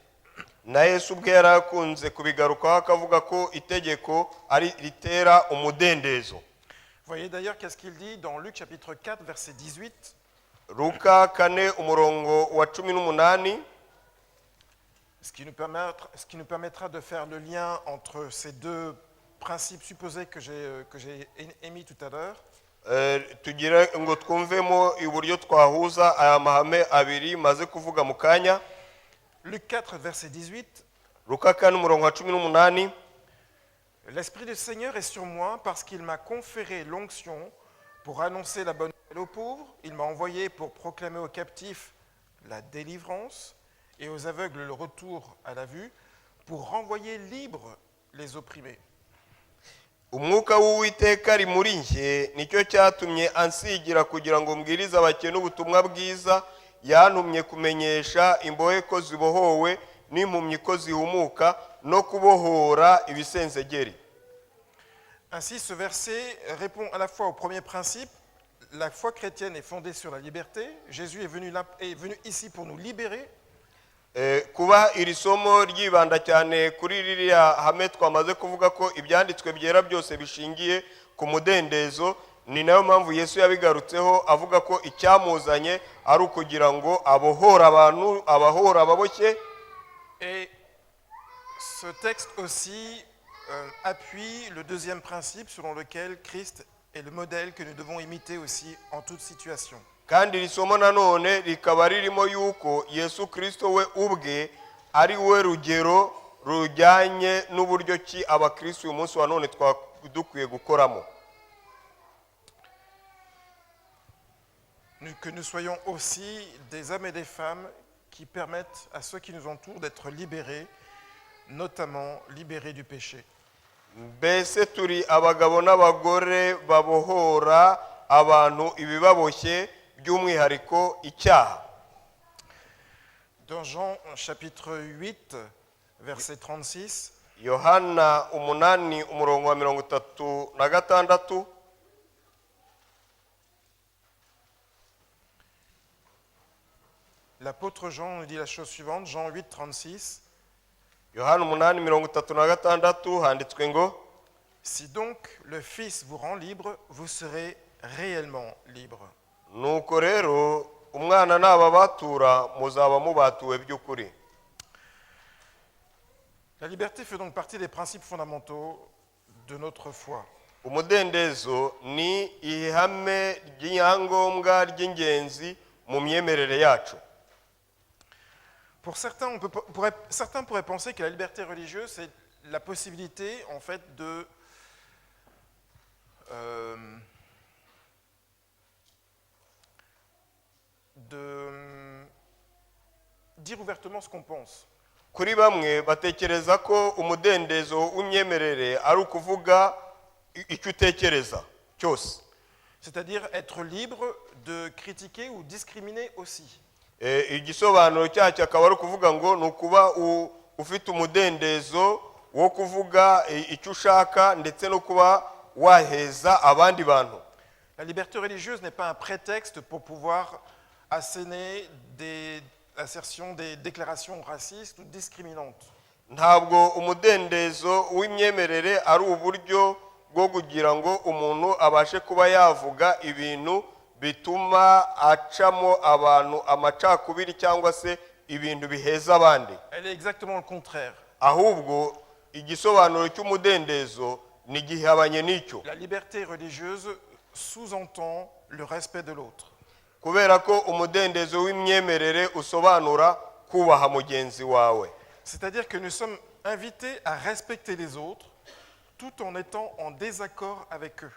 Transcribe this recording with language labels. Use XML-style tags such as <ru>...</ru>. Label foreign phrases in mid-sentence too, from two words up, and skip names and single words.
<rw>Na Yesu ubwe yarakunze kubigarukaho akavuga ko itegeko ari ritera umudendezo.</rw> <fr>Vous voyez d'ailleurs qu'est-ce qu'il dit dans Luc chapitre 4 verset 18.</fr> <rw>Luka 4 umurongo wa 18.</rw> <fr>Ce qui nous permettra de faire le lien entre ces deux principes supposés que j'ai émis tout à l'heure.</fr> <rw>Tugira ngo twumvemo iburyo twahuza aya mahame abiri maze kuvuga mu kanya.</rw> <fr>Luc 4 verset 18.</fr> <rw>Luka 4 umurongo wa 18.</rw> <fr>L'Esprit du Seigneur est sur moi parce qu'il m'a conféré l'onction pour annoncer la bonne nouvelle aux pauvres. Il m'a envoyé pour proclamer aux captifs la délivrance et aux aveugles le retour à la vue, pour renvoyer libres les opprimés.</fr> <rw>Umwuka w'Uwiteka ari muri njye, nicyo cyatumye ansigira kugira ngo mbwirize abakene ubutumwa bwiza. Yantumye kumenyesha imbohe ko zibohowe n'impumyi ko zihumuka no kubohora ibisenzegeri.</rw> <fr>Ainsi, ce verset répond à la fois au premier principe. La foi chrétienne est fondée sur la liberté. Jésus est venu ici pour nous libérer.</fr> <rw>Kuba iri somo ryibanda cyane kuri ririya hame twamaze kuvuga ko ibyanditswe byera byose bishingiye ku mudendezo, ni nayo mpamvu Yesu yabigarutseho avuga ko icyamuzanye ari ukugira ngo abohora abantu, abahora ababoshye.</rw> <fr>Et ce texte aussi appuie le deuxième principe selon lequel Christ est le modèle que nous devons imiter aussi en toute situation.</fr> <rw>Kandi iri somo nanone rikaba ririmo yuko Yesu Kristo we ubwe ari we rugero rujyanye n'uburyo ki abakristo uyu munsi wa none dukwiye gukoramo.</rw> <fr>Que nous soyons aussi des hommes et des femmes qui permettent à ceux qui nous entourent d'être libérés, notamment libérés du péché.</fr> <rw>Mbese turi abagabo n'abagore babohora abantu ibibaboshye by'umwihariko icyaha.</rw> <fr>Dans Jean chapitre 8 verset 36,</fr> <rw>Yohana 8:36.</rw> <fr>L'apôtre Jean nous dit la chose suivante, Jean 8:36.</fr> <rw>Yohana 8:36 handitswe ngo,</rw> <fr>Si donc le Fils vous rend libre, vous serez réellement libre.</fr> <rw>nuko rero umwana nababatura muzaba mubatuwe by'ukuri.</rw> <fr>La liberté fait donc partie des principes fondamentaux de notre foi.</fr> <rw>Umudendezo ni ihame ry'inyangombwa ry'ingenzi mu myemerere yacu.</rw> <fr>Pour certains, certains pourraient penser que la liberté religieuse, c'est la possibilité, en fait, de dire ouvertement ce qu'on pense.</fr> <rw>Kuri bamwe batekereza ko umudendezo w'imyemerere ari ukuvuga icyo utekereza cyose.</rw> <fr>C'est-à-dire être libre de critiquer ou discriminer aussi.</fr> <rw>Igisobanuro cyacyo akaba ari ukuvuga ngo ni ukuba ufite umudendezo wo kuvuga icyo ushaka ndetse no kuba waheza abandi bantu.</rw> <fr>La liberté religieuse n'est pas un prétexte pour pouvoir asséner des assertions, des déclarations racistes ou discriminantes.</fr> <rw>Ntabwo umudendezo w'imyemerere ari uburyo bwo kugira ngo umuntu abashe kuba yavuga ibintu bituma acamo abantu amacakubiri cyangwa se ibintu biheza abandi.</rw> <fr>Elle est exactement le contraire.</fr> <rw>Ahubwo igisobanuro cy'umudendezo ni gihabanye n'icyo.</rw> <fr>La liberté religieuse sous-entend le respect de l'autre.</fr> <rw>Kubera ko umudendezo w'imyemerere usobanura kubaha mugenzi wawe.</rw> <fr>C'est-à-dire que nous sommes invités à respecter les autres tout en étant en désaccord avec eux.</fr>